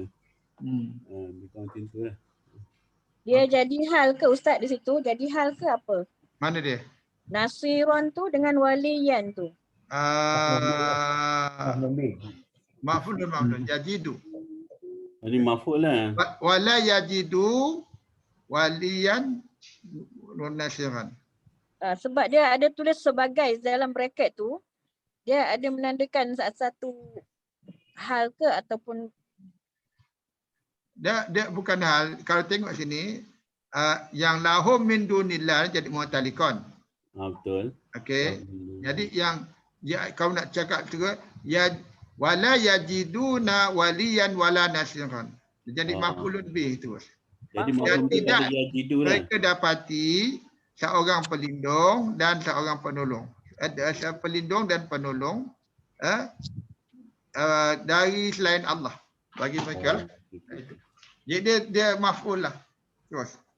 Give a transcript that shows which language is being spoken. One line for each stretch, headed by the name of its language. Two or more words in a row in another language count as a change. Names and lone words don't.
Malay: Macam tu lah. Dia jadi hal ke Ustaz di situ? Jadi hal ke apa? Mana dia? Nasirun tu dengan waliyan tu.
Arabic: مفعول يجد.
Malay: Ini maf'ul lah.
Arabic: ولا يجد وليا نصيرا.
Malay: Sebab dia ada tulis sebagai dalam bracket tu, dia ada menandakan satu hal ke ataupun dia bukan hal. Kalau tengok sini yang
Arabic: لهم من دون الله
Malay: jadi mu'talikon. Betul. Okey. Jadi yang kau nak cakap juga ya
Arabic: ولا يجدون وليا ولا نصيرا.
Malay: Jadi
Arabic: مفعول به
Malay: tu. Jadi tidak mereka dapati seorang pelindung dan seorang penolong. Ada pelindung dan penolong dari selain Allah bagi mereka. Jadi dia maf'ul lah. Terus.